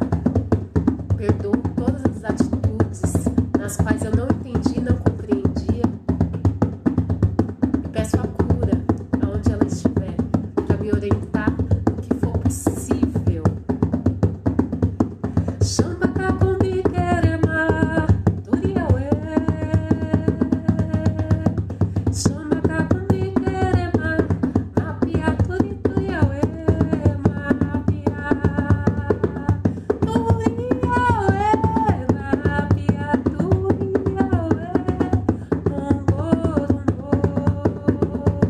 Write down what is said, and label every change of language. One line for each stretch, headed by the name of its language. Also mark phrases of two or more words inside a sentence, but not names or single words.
Portuguese: Perdoo todas as atitudes nas quais eu não entendi, não compreendia, e peço a cura aonde ela estiver, para me orientar no que for possível.
Kimbundu: Chama Kakumbi Kerema, Turiauê. Chama Kakumbi Kerema, Mapia Turi Turiauê, Mapia Turiauê, Mapia Turiauê, Mongo Rumbo.